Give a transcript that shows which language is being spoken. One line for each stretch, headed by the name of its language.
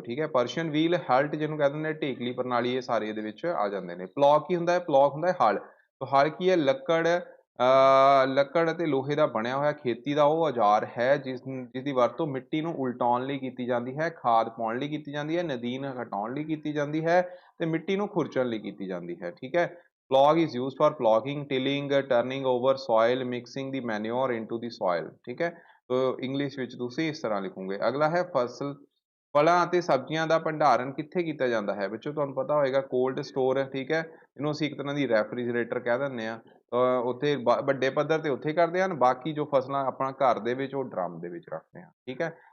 Punjabi: ਠੀਕ ਹੈ, Persian wheel, ਹਲਟ ਜਿਹਨੂੰ ਕਹਿ ਦਿੰਦੇ ਨੇ, ਢੇਕਲੀ ਪ੍ਰਣਾਲੀ, ਇਹ ਸਾਰੇ ਇਹਦੇ ਵਿੱਚ ਆ ਜਾਂਦੇ ਨੇ। ਪਲੌ ਕੀ ਹੁੰਦਾ ਹੈ, ਪਲੌ ਹੁੰਦਾ ਹੈ ਹਲ। ਤਾਂ ਹਲ ਕੀ ਹੈ, ਲੱਕੜ ਲੱਕੜ ਅਤੇ ਲੋਹੇ ਦਾ ਬਣਿਆ ਹੋਇਆ ਖੇਤੀ ਦਾ ਉਹ ਔਜ਼ਾਰ ਹੈ ਜਿਸ ਦੀ ਵਰਤੋਂ ਮਿੱਟੀ ਨੂੰ ਉਲਟਾਉਣ ਲਈ ਕੀਤੀ ਜਾਂਦੀ ਹੈ, ਖਾਦ ਪਾਉਣ ਲਈ ਕੀਤੀ ਜਾਂਦੀ ਹੈ, ਨਦੀਨ ਹਟਾਉਣ ਲਈ ਕੀਤੀ ਜਾਂਦੀ ਹੈ ਤੇ ਮਿੱਟੀ ਨੂੰ ਖੁਰਚਣ ਲਈ ਕੀਤੀ ਜਾਂਦੀ ਹੈ। ਠੀਕ ਹੈ।
English: Plog is used for plogging, tilling, turning over soil, mixing the manure into the soil।
Punjabi: ਠੀਕ ਹੈ। ਤੋ ਇੰਗਲਿਸ਼ ਵਿੱਚ ਤੁਸੀਂ ਇਸ ਤਰ੍ਹਾਂ ਲਿਖੋਗੇ। ਅਗਲਾ ਹੈ ਫਸਲ ਫਲਾਂ ਅਤੇ ਸਬਜ਼ੀਆਂ ਦਾ ਭੰਡਾਰਨ ਕਿੱਥੇ ਕੀਤਾ ਜਾਂਦਾ ਹੈ? ਬੱਚੋ ਤੁਹਾਨੂੰ ਪਤਾ ਹੋਏਗਾ ਕੋਲਡ ਸਟੋਰ। ਠੀਕ ਹੈ। ਇਹਨੂੰ ਅਸੀਂ ਇੱਕ ਤਰ੍ਹਾਂ ਦੀ ਰੈਫਰੀਜਰੇਟਰ ਕਹਿ ਦਿੰਦੇ ਹਾਂ। ਉੱਥੇ ਵੱਡੇ ਪੱਧਰ ਤੇ ਉੱਥੇ ਕਰਦੇ ਹਨ, ਬਾਕੀ ਜੋ ਫਸਲਾਂ ਆਪਣਾ ਘਰ ਦੇ ਵਿੱਚ ਉਹ ਡਰਮ ਦੇ ਵਿੱਚ ਰੱਖਦੇ ਹਾਂ। ਠੀਕ ਹੈ।